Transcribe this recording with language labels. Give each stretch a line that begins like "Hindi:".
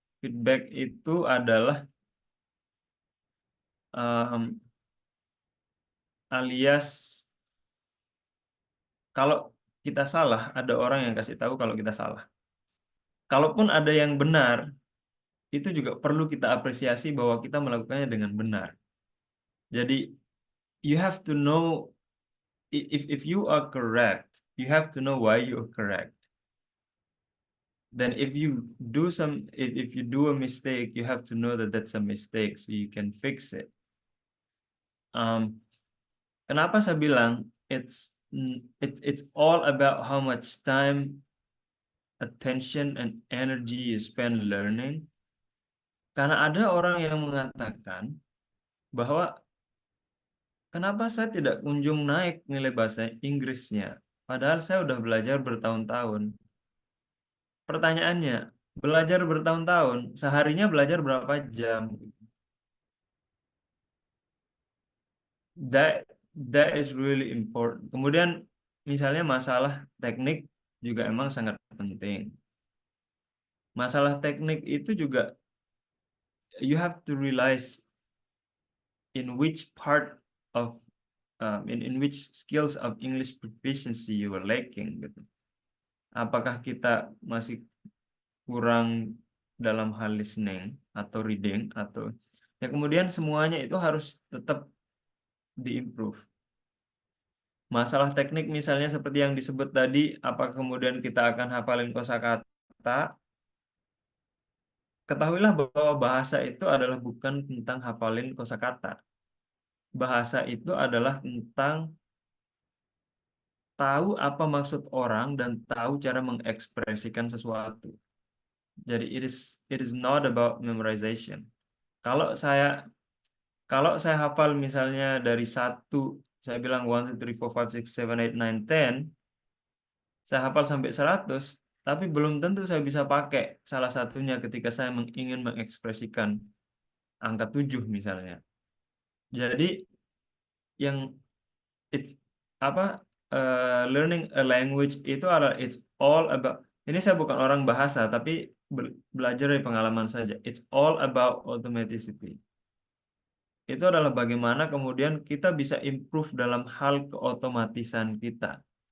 Indonesian: Feedback itu adalah alias kalau kita salah, ada orang yang kasih tahu kalau kita salah. Kalaupun ada yang benar, itu juga perlu kita apresiasi bahwa kita melakukannya dengan benar. Jadi,
English: you have to know if you are correct, you have to know why you are correct. Then if you do a mistake, you have to know that that's a mistake so you can fix it.
Indonesian: Kenapa saya bilang
English: it's all about how much time, attention, and energy you spend learning.
Indonesian: Karena ada orang yang mengatakan bahwa kenapa saya tidak kunjung naik nilai bahasa Inggrisnya, padahal saya udah belajar bertahun-tahun. Pertanyaannya, belajar bertahun-tahun, seharinya belajar berapa jam?
English: That is really important.
Indonesian: Kemudian misalnya masalah teknik juga emang sangat penting. Masalah teknik itu juga
English: you have to realize in which part of in which skills of English proficiency you are lacking
Indonesian: gitu. Apakah kita masih kurang dalam hal listening atau reading atau ya, kemudian semuanya itu harus tetap diimprove. Masalah teknik misalnya seperti yang disebut tadi, apakah kemudian kita akan hafalin kosakata? Ketahuilah bahwa bahasa itu adalah bukan tentang hafalin kosakata. Bahasa itu adalah tentang tahu apa maksud orang dan tahu cara mengekspresikan sesuatu. Jadi
English: it is not about memorization.
Indonesian: Kalau saya hafal misalnya dari 1, saya bilang 1, 2, 3, 4, 5, 6, 7, 8, 9, 10, saya hafal sampai 100, tapi belum tentu saya bisa pakai salah satunya ketika saya ingin mengekspresikan angka 7 misalnya. Jadi yang
English: it's learning a language
Indonesian: itu adalah
English: it's all about,
Indonesian: ini saya bukan orang bahasa tapi belajar dari pengalaman saja.
English: It's all about automaticity.
Indonesian: Itu adalah bagaimana kemudian kita bisa improve dalam hal keotomatisan kita.